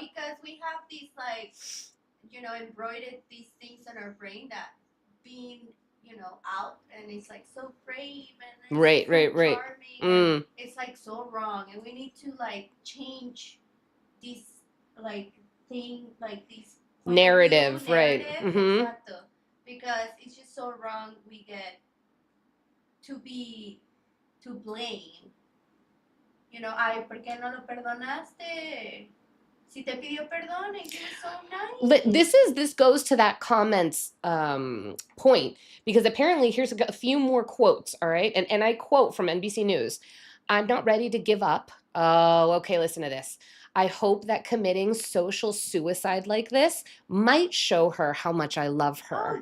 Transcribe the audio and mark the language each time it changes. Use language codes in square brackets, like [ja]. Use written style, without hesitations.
[en] Because we have these embroidered these things on our brain that being out and it's like so brave and Right. charming. Mm. It's like so wrong, and we need to like change this thing this Narrative, right? Mm-hmm. [es] Exacto. [en] Because it's just so wrong. We get to blame. [es] Ay, ¿por qué no lo perdonaste? [en] Si te pidió perdón and he was so nice. This goes to that comments point, because apparently here's a few more quotes, all right? And I quote from NBC News. "I'm not ready to give up." Oh, okay, listen to this. "I hope that committing social suicide like this might show her how much I love her."